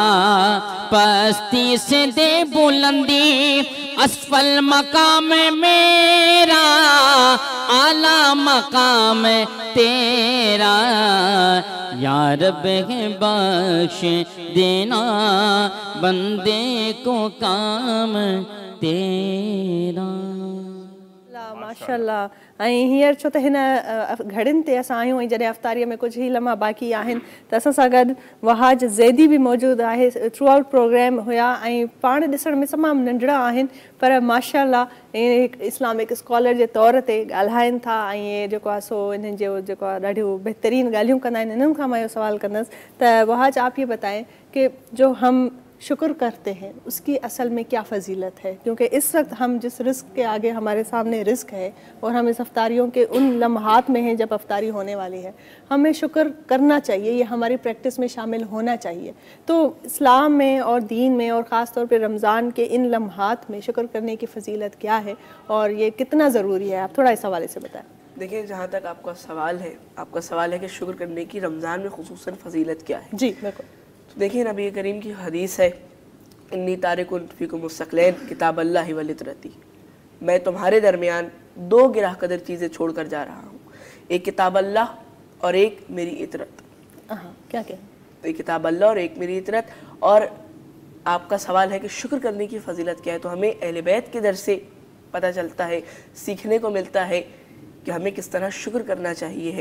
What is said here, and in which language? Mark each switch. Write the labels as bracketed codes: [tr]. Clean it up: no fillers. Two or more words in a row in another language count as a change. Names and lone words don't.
[ur] پستی سے دے بلندی، اسفل مقام میرا اعلیٰ مقام تیرا، یا رب ہے بخش دینا بندے کو کام تیرا. माशाल्लाह। [sd] ऐं हींअर छो त हिन घड़ियुनि ते असां आहियूं ऐं जॾहिं अफ़्तारीअ में कुझु ई लम्हा बाक़ी आहिनि त असां सां गॾु वहाज ज़ैदी बि मौजूदु आहे। [en] throughout program [sd] हुया ऐं पाण ॾिसण में तमामु नंढड़ा आहिनि पर माशाल्लाह [en] Islamic scholar [sd] जे तौर ते ॻाल्हाइनि था ऐं जेको आहे सो इन्हनि जो जेको आहे ॾाढियूं बहितरीन ॻाल्हियूं कंदा आहिनि। इन्हनि खां मां इहो सवालु कंदसि त [ur] وہاج آپ یہ بتائیں کہ جو ہم شکر کرتے ہیں اس کی اصل میں کیا فضیلت ہے، کیونکہ اس وقت ہم جس رسک کے آگے ہمارے سامنے رسک ہے اور ہم اس افطاریوں کے ان لمحات میں ہیں جب افطاری ہونے والی ہے، ہمیں شکر کرنا چاہیے، یہ ہماری پریکٹس میں شامل ہونا چاہیے. تو اسلام میں اور دین میں اور خاص طور پہ رمضان کے ان لمحات میں شکر کرنے کی فضیلت کیا ہے اور یہ کتنا ضروری ہے، آپ تھوڑا اس حوالے سے بتائیں. دیکھیے، جہاں تک آپ کا سوال ہے کہ شکر کرنے کی رمضان میں خصوصاً فضیلت کیا ہے. جی بالکل. تو دیکھیے، نبی کریم کی حدیث ہے, [ar] إني تارك فيكم الثقلين كتاب الله و عترتي, [ur] میں تمہارے درمیان دو گراں قدر چیزیں چھوڑ کر جا رہا ہوں، ایک کتاب اللہ اور ایک میری عترت. کیا کیا? ایک کتاب اللہ اور ایک میری عترت۔ اور آپ کا سوال ہے کہ شکر کرنے کی فضیلت کیا ہے، تو ہمیں اہلِ بیت کے در سے پتا چلتا ہے، سیکھنے کو ملتا ہے کہ ہمیں کس طرح شکر کرنا چاہیے ہے